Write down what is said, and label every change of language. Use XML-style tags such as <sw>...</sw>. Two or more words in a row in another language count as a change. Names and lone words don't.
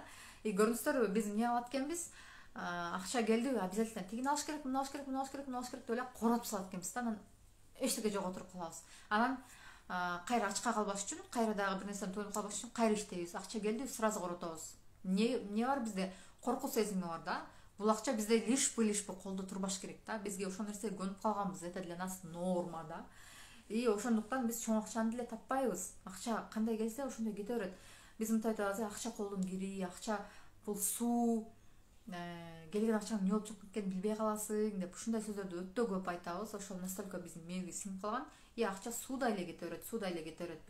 <ky>И көрдүңүздөрбү, биз эмне кылат экенбиз? Акча келди, обязательно тигини алыш керек, муну алыш керек, муну алыш керек, муну алыш керек деп эле коротуп салат экенбиз да. Анан эчтеке жок отуруп калабыз. Анан кайра ачка калбаш үчүн, кайра дагы бир нерсени тоюнуп калбаш үчүн кайра иштейбиз. Акча келди, сразу коротобуз. Не бар бизде? Коркуу сезими бар да. Бул акча бизде лишпы колдо турбаш керек да. Бизге ошол нерсеге көнүп калганбыз.</ky> <ru>Это для нас норма да.</ru> <ky>И ошондуктан биз чоң акчаны деле таппайбыз. Акча кандай келсе ошондой кете берет. Биз мынтип айтабыз, акча колдун кири, акча бул суу, келген акчанын эмне болуп чыгып кеткенин билбей каласың деп ушундай сөздөрдү өтө көп айтабыз. Ошол настолько биздин мээбизге сиңип калган. И акча суудай эле кете берет, суудай эле кете берет.</ky>